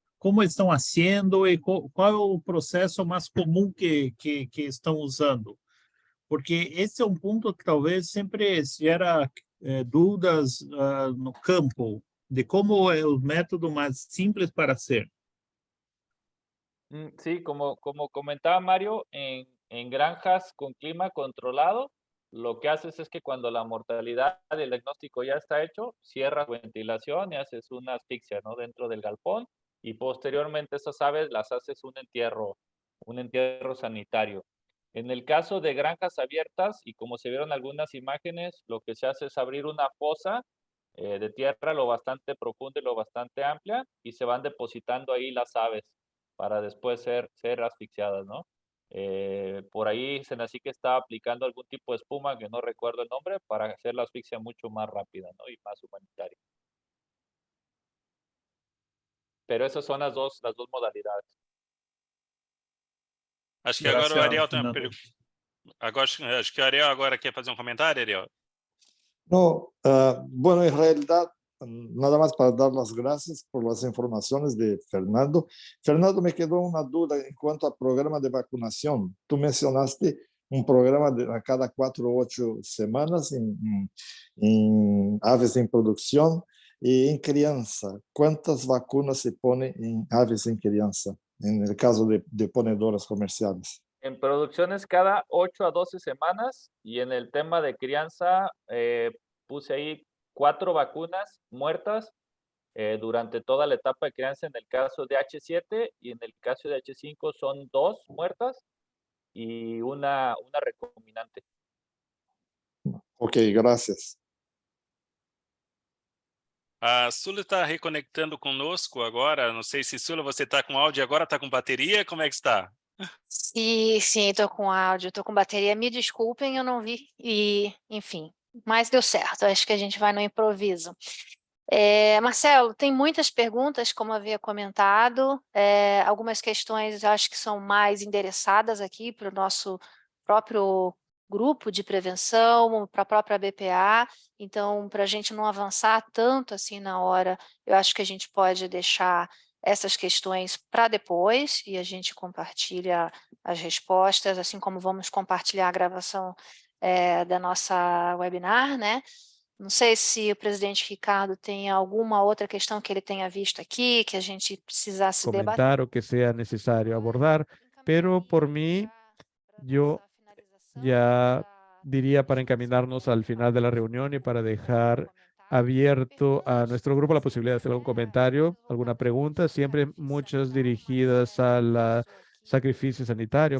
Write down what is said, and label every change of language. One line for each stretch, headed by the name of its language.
Portuguese: Como estão fazendo e qual é o processo mais comum que estão usando? Porque esse é um ponto que talvez sempre gera dúvidas no campo, de como é o método mais simples para ser.
Spanish: Sí, como comentaba Mario, en granjas con clima controlado, lo que haces es que cuando la mortalidad del diagnóstico ya está hecho, cierras ventilación y haces una asfixia, ¿no? Dentro del galpón, y posteriormente esas aves las haces un entierro sanitario. En el caso de granjas abiertas, y como se vieron algunas imágenes, lo que se hace es abrir una fosa de tierra lo bastante profunda y lo bastante amplia, y se van depositando ahí las aves para después ser asfixiadas, ¿no? Por ahí Senacica está aplicando algún tipo de espuma que no recuerdo el nombre para hacer la asfixia mucho más rápida, ¿no? Y más humanitaria. Pero esas son las dos modalidades.
Portuguese: Acho que agora o Graças, Ariel tem uma Fernando. pergunta. Acho que o Ariel agora quer fazer um comentário, Ariel.
Spanish: No, bueno, en realidad, nada más para dar las gracias por las informaciones de Fernando. Fernando, me quedó una duda en cuanto al programa de vacunación. Tú mencionaste un programa de a cada 4 o 8 semanas en aves en producción y en crianza. ¿Cuántas vacunas se ponen en aves en crianza, en el caso de ponedoras comerciales? En producciones cada 8 a 12 semanas, y en el tema de crianza puse ahí 4 vacunas muertas durante toda la etapa de crianza en el caso de H7, y en el caso de H5 son 2 muertas y una recombinante. Ok, gracias.
Portuguese: A Sula está reconectando conosco agora. Não sei se, Sula, você está com áudio agora, está com bateria? Como é que está? Sim, estou com áudio, estou com bateria. Me desculpem, eu não vi. E, enfim, mas deu certo. Acho que a gente vai no improviso. Marcelo, tem muitas perguntas, como havia comentado. Algumas questões acho que são mais endereçadas aqui para o nosso próprio grupo de prevenção, para a própria BPA. Então, para a gente não avançar tanto assim na hora, eu acho que a gente pode deixar essas questões para depois e a gente compartilha as respostas, assim como vamos compartilhar a gravação da nossa webinar, né? Não sei se o presidente Ricardo tem alguma outra questão que ele tenha visto aqui, que a gente precisasse debater. Comentar o que
Spanish: sea necesario abordar, pero por mí, yo ya diría para encaminarnos al final de la reunión y para dejar abierto a nuestro grupo la posibilidad de hacer algún comentario, alguna pregunta, siempre muchas dirigidas al sacrificio sanitario.